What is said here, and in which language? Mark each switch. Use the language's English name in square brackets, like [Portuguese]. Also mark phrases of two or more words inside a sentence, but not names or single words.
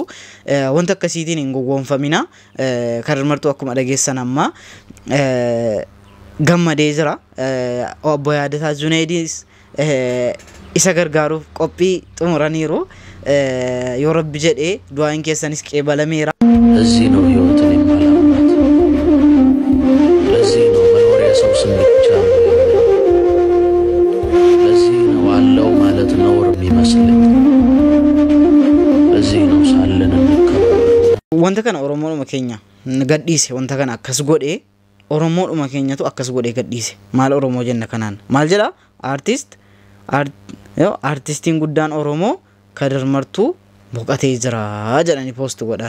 [Oromo] Wanta akkasiitiin hin gowwoomfamina. Kadarmartuu akkuma dhageessan amma gammadee jira. Obbo Yaadataa Junaydiis isa gargaaruuf qophii xumuraniiru. Yoo Rabbi jedhee du'aan keessanis qeebalameera. [Amharic] እዚህ ነው ህይወትን የማላምናት ለዚህ ነው መኖሪያ ሰው ስም ብቻ ለዚህ ነው አለው ማለት ነውር የሚመስለኝ ለዚህ ነው ሳለን እንከባበር [Oromo] wanta kana Oromoodhuma keenya gadhiise wanta kana akkas godhee Oromoodhuma keenyatu akkas godhee gadhiise maal Oromoo jenna kanaan maal jedha artistiin guddaan Oromoo kadarmartuu boqatee jira jedhanii post godhan.